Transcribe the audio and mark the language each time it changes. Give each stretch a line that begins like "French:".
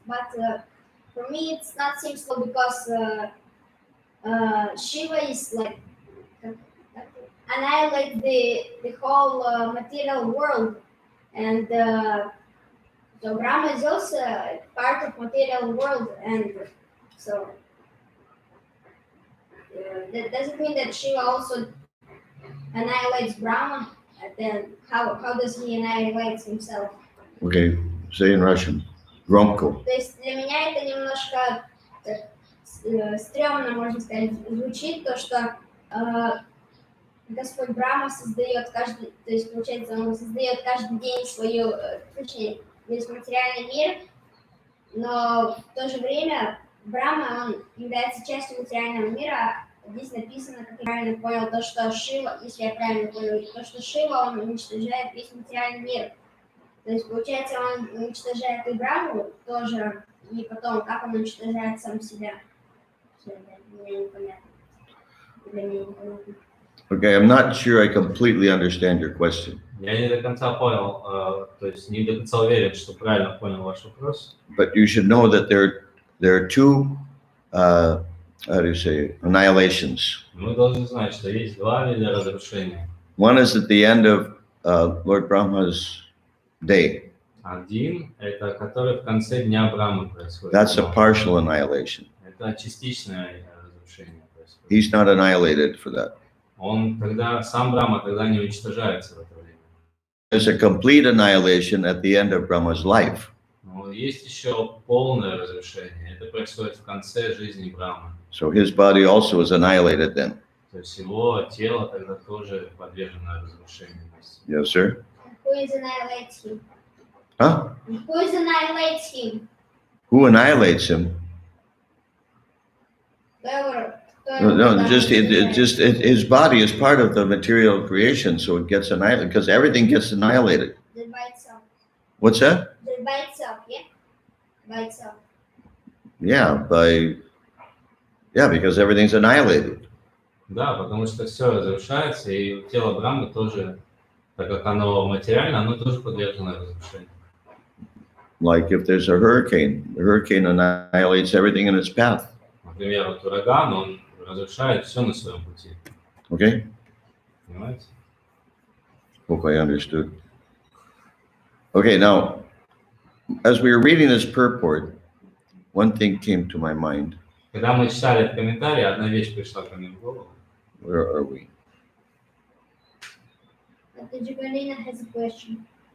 English: But for me, it's not seems so because Shiva is like annihilate the whole material world, and so Brahma is also part of material world, and so that doesn't mean that Shiva also annihilates Brahma. And then how does he annihilate himself? Okay, say in Russian.
Russian: Громко. То есть для меня это немножко стрёмно, можно сказать, звучит, то, что Господь Брахма создает каждый, то есть получается, он создает каждый день свою, точнее, весь материальный мир, но в то же время Брахма, он является частью материального мира. Здесь написано, как я правильно понял, то, что Шива, если я правильно понял, то, что Шива, он уничтожает весь материальный мир. То есть, получается, он уничтожает и Брахму тоже, и потом, как он уничтожает сам себя. Все это мне непонятно. Для меня непонятно.
English: Okay, I'm not sure I completely understand your question.
Russian: Я не до конца понял, то есть не до конца уверен, что правильно понял ваш вопрос.
English: But you should know that there are two, how do you say, annihilations.
Russian: Мы должны знать, что есть два вида разрушения.
English: One is at the end of Lord Brahma's day.
Russian: Один – это который в конце дня Брахмы происходит.
English: That's a partial annihilation.
Russian: Это частичное разрушение происходит.
English: He's not annihilated for that.
Russian: Он тогда, сам Брахма тогда не уничтожается в это время.
English: There's a complete annihilation at the end of Brahma's life.
Russian: Но есть еще полное разрушение. Это происходит в конце жизни Брахмы.
English: So his body also is annihilated then.
Russian: То есть его тело тогда тоже подвержено разрушению.
English: Yes, sir? Who is annihilates him? Huh? Who is annihilates him? Who annihilates him? No, just his body is part of the material creation, so it gets annihilated because everything gets annihilated. Just by itself. What's that? Just by itself, yeah? By itself. Yeah, because everything's annihilated.
Russian: Да, потому что все разрушается, и тело Брахмы тоже, так как оно материально, оно тоже подвержено разрушению.
English: Like if there's a hurricane, the hurricane annihilates everything in its path.
Russian: Например, вот ураган, он разрушает все на своем пути.
English: Okay?
Russian: Понимаете?
English: Hope I understood. Okay, now, as we were reading this purport, one thing came to my mind.
Russian: Когда мы читали этот комментарий, одна вещь пришла ко мне в голову.
English: Where are we? Did Galina has a question?